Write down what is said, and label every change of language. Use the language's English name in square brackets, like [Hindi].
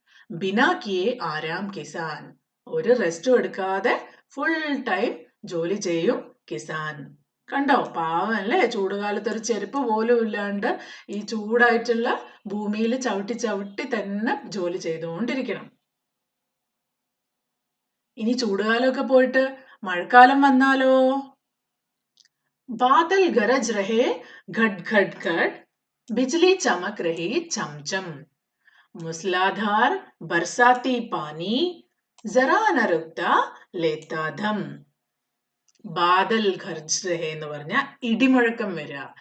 [Hindi] ബിനാ കിയെ ആരാം കിസാൻ. [Malayalam] ഒരു റെസ്റ്റും എടുക്കാതെ full time ജോലി ചെയ്യും കിസാൻ. കണ്ടോ, പാവം അല്ലേ? ചൂടുകാലത്ത് ഒരു ചെരുപ്പ് പോലും ഇല്ലാണ്ട് ഈ ചൂടായിട്ടുള്ള ഭൂമിയിൽ ചവിട്ടി ചവിട്ടി തന്നെ ജോലി ചെയ്തുകൊണ്ടിരിക്കണം. ഇനി ചൂടുകാലമൊക്കെ പോയിട്ട് മഴക്കാലം വന്നാലോ? [Hindi] बादल गरज रहे घट घट घट, बिजली चमक रही चमचम, मूसलाधार बरसाती पानी जरा न रुकता लेता दम. ബാദൽ ഖർജ് രഹേ [Malayalam] എന്ന് പറഞ്ഞ ഇടിമുഴക്കം വരിക.